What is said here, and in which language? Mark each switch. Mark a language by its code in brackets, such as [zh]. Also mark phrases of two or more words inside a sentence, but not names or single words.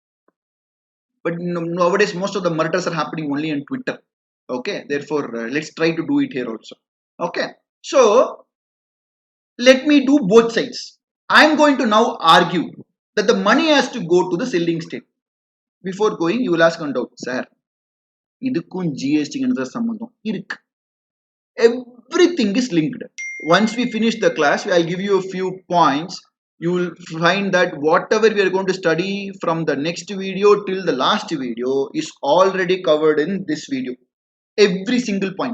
[en] But nowadays most of the murders are happening only on Twitter. Okay, therefore let's try to do it here also. Okay, so let me do both sides. I am going to now argue that the money has to go to the selling state. Before going, you will ask one doubt, sir. [ta] இதுக்கும் GST என்னடா சம்பந்தம் இருக்கு. [en] Everything is linked. Once we finish the class, I will give you a few points you will find that whatever we are going to study from the next video till the last video is already covered in this video. Every single point.